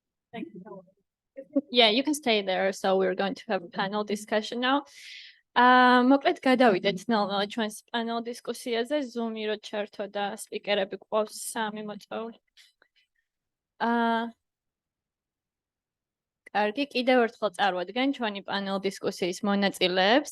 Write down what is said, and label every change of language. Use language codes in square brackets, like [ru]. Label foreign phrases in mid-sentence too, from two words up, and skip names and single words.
[en] Yeah, you can stay there. So we're going to have a panel discussion now. [ka] მოკლედ გადავიდეთ ნელ-ნელა ჩვენს panel დისკუსიაზე. Zoom-ი რო ჩართო და სპიკერები გვყავს 3 მოწვეული. კარგი, კიდევ ერთხელ წარვადგენ ჩვენი panel დისკუსიის მონაწილეებს.